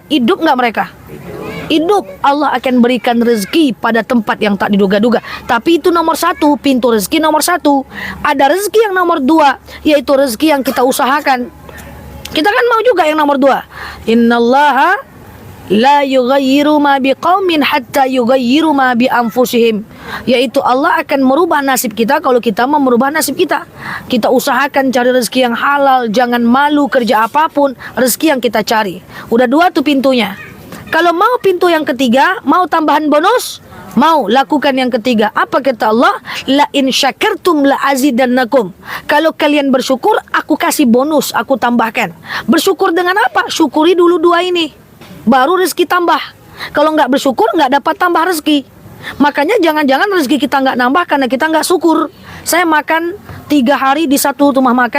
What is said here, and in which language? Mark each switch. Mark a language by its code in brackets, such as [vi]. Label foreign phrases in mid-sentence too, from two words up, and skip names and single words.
[id] Hidup nggak mereka? Hidup. Allah akan berikan rezeki pada tempat yang tak diduga-duga. Tapi itu nomor 1, pintu rezeki nomor 1. Ada rezeki yang nomor 2, yaitu rezeki yang kita usahakan. Kita kan mau juga yang nomor 2. [ar] إن الله لا يغير ما بقوم حتى يغيروا ما بأنفسهم, [id] yaitu Allah akan merubah nasib kita kalau kita mau merubah nasib kita. Kita usahakan cari rezeki yang halal, jangan malu kerja apapun, rezeki yang kita cari. Udah 2 tuh pintunya. Kalau mau pintu yang ketiga, mau tambahan bonus, mau lakukan yang ketiga. Apa kata Allah? [ar] لئن شكرتم لأزيدنكم. [id] Kalau kalian bersyukur, aku kasih bonus, aku tambahkan. Bersyukur dengan apa? Syukuri dulu 2 ini, baru rezeki tambah. Kalau nggak bersyukur, nggak dapat tambah rezeki. Makanya jangan-jangan rezeki kita nggak nambah karena kita nggak syukur. Saya makan 3 hari di satu rumah makan.